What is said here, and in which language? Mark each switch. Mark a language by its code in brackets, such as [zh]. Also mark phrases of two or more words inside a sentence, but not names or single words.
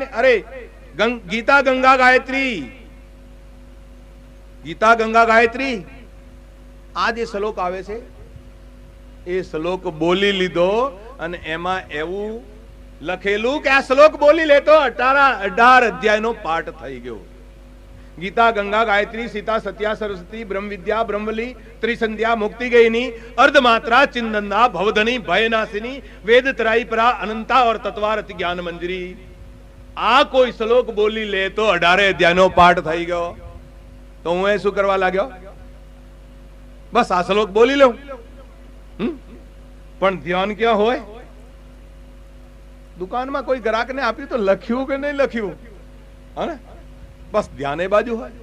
[gu] અરે ગીતા ગંગા ગાયત્રી, ગીતા ગંગા ગાયત્રી, આ જે શ્લોક આવે છે એ શ્લોક બોલી લીધો અને એમાં એવું લખેલું કે આ શ્લોક બોલી લેતો 18 અધ્યાયનો પાઠ થઈ ગયો. [sa] गीता, गंगा, गायत्री, सीता, सत्या, सरस्वती, ब्रह्म विद्या, ब्रह्मली, त्रिसंध्या, मुक्ति गयनी, अर्धमात्रा, चिंदंदा, भवधनी, भयनाशिनी, वेद तराई परा, अनंता और तत्वारति ज्ञान मंजरी। [gu] આ કોઈ શ્લોક બોલી લે તો 18 અધ્યાયનો પાઠ થઈ ગયો। તો હું એ શું કરવા લાગ્યો? બસ આ શ્લોક બોલી લઉં, પણ ધ્યાન ક્યાં હોય? દુકાનમાં કોઈ ગ્રાહકને આપ્યું તો લખ્યું કે નહીં લખ્યું, હા? બસ ધ્યાન એ બાજુ હોય।